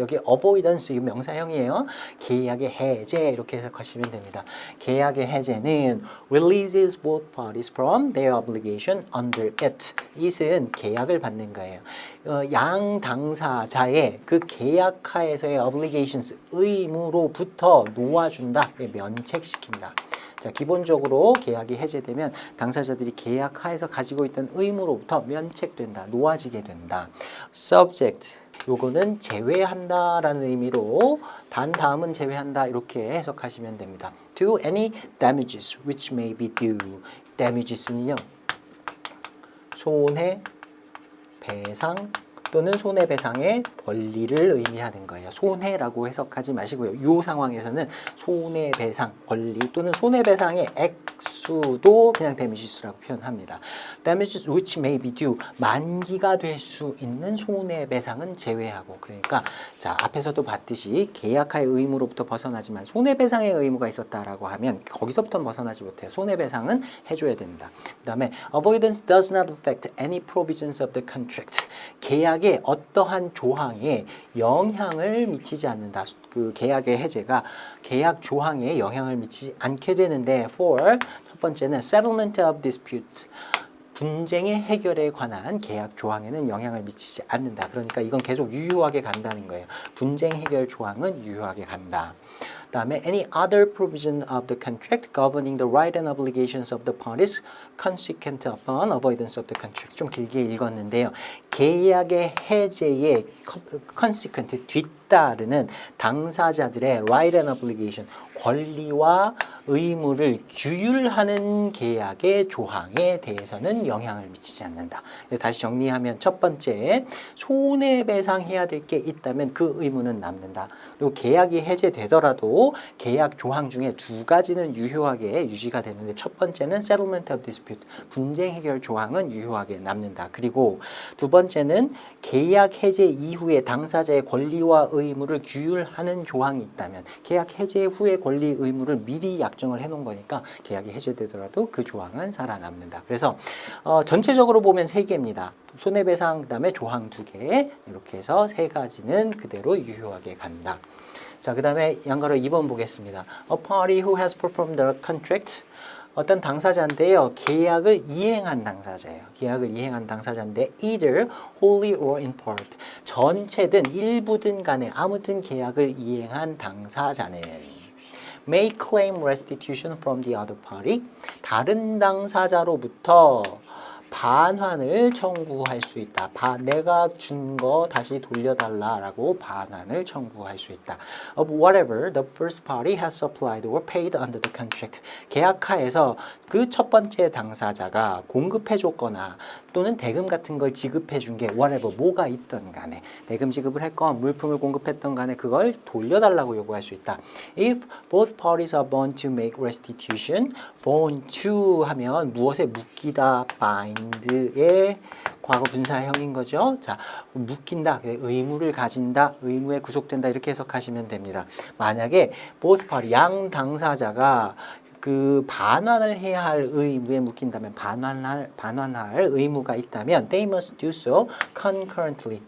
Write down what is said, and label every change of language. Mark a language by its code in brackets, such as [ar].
[ko] 여기 avoidance 명사형이에요. 계약의 해제 이렇게 해석하시면 됩니다. 계약의 해제는 [en] releases both parties from their obligation under it. [ko] it은 계약을 받는 거예요. 양 당사자의 그 계약하에서의 obligations, 의무로부터 놓아준다, 면책시킨다. 자, 기본적으로 계약이 해제되면 당사자들이 계약하에서 가지고 있던 의무로부터 면책된다, 놓아지게 된다. subject, 요거는 제외한다라는 의미로 단 다음은 제외한다 이렇게 해석하시면 됩니다. [en] to any damages which may be due. [ko] damages는요, 손해, 배상 또는 손해배상의 권리를 의미하는 거예요. 손해라고 해석하지 마시고요. 이 상황에서는 손해배상 권리 또는 손해배상의 액수도 그냥 damages라고 표현합니다. [en] damages which may be due, [ko] 만기가 될 수 있는 손해배상은 제외하고, 그러니까 자, 앞에서도 봤듯이 계약하의 의무로부터 벗어나지만 손해배상의 의무가 있었다라고 하면 거기서부터 벗어나지 못해요. 손해배상은 해줘야 된다. 그 다음에 [en] avoidance does not affect any provisions of the contract. [ko] 계약의 어떠한 조항에 영향을 미치지 않는다. 그 계약의 해제가 계약 조항에 영향을 미치지 않게 되는데 for 첫 번째는 [en] settlement of disputes. [ko] 분쟁의 해결에 관한 계약 조항에는 영향을 미치지 않는다. 그러니까 이건 계속 유효하게 간다는 거예요. 분쟁 해결 조항은 유효하게 간다. [en] 다음에 any other provision of the contract governing the right and obligations of the parties consequent upon avoidance of the contract. [ko] 좀 길게 읽었는데요. 계약의 해제에 consequent, 뒤따르는 당사자들의 [en] right and obligation, [ko] 권리와 의무를 규율하는 계약의 조항에 대해서는 영향을 미치지 않는다. 다시 정리하면 첫 번째, 손해배상해야 될 게 있다면 그 의무는 남는다. 그리고 계약이 해제되더라도 계약 조항 중에 두 가지는 유효하게 유지가 되는데 첫 번째는 [en] settlement of dispute, [ko] 분쟁 해결 조항은 유효하게 남는다. 그리고 두 번째는 계약 해제 이후에 당사자의 권리와 의무를 규율하는 조항이 있다면 계약 해제 후의 권리 의무를 미리 약정을 해놓은 거니까 계약이 해제되더라도 그 조항은 살아남는다. 그래서 전체적으로 보면 3개입니다. 손해배상 그다음에 조항 2개 이렇게 해서 3가지는 그대로 유효하게 간다. 자, 그 다음에 양가로 2번 보겠습니다. [en] A party who has performed the contract. [ko] 어떤 당사자인데요. 계약을 이행한 당사자예요. 계약을 이행한 당사자인데 either wholly or in part. 전체든 일부든 간에 아무튼 계약을 이행한 당사자는 [en] may claim restitution from the other party. [ko] 다른 당사자로부터 반환을 청구할 수 있다. 내가 준 거 다시 돌려달라라고 반환을 청구할 수 있다. [en] Of whatever the first party has supplied or paid under the contract. [ko] 계약하에서 그 첫 번째 당사자가 공급해줬거나 또는 대금 같은 걸 지급해준 게 whatever 뭐가 있던 간에 대금 지급을 했건 물품을 공급했던 간에 그걸 돌려달라고 요구할 수 있다. [en] If both parties are bound to make restitution, bound to [ko] 하면 무엇에 묶이다, bind의 과거 분사형인 거죠. 자, 묶인다, 의무를 가진다, 의무에 구속된다 이렇게 해석하시면 됩니다. 만약에 both party, 양 당사자가 그 반환을 해야 할 의무에 묶인다면 반환할 의무가 있다면 [en] they must do so concurrently.